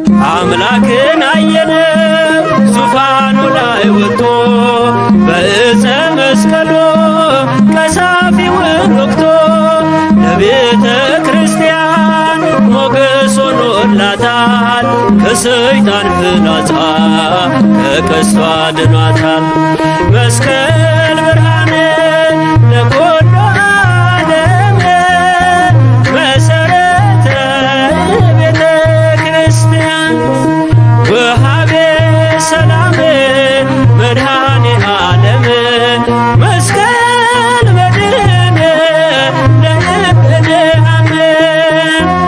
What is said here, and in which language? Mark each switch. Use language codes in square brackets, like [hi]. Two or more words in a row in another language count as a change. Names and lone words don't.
[am] አምላክን አየነ ዙፋኑ ላይ ወጥቶ በዕፀ መስቀሉ ቀሳፊውን ወግቶ ለቤተ ክርስቲያን ሞገስ ሆኖላታል። ከሰይጣን ፍላጻ ከቀስቱ አድኗታል። [gez] መስቀል ብርሃን ለኩሉ ዓለም መሰረተ ቤተ ክርስቲያን ወሃቤ ሰላም መድኃኔ ዓለም መስቀል መድህን ለእምነ አምን።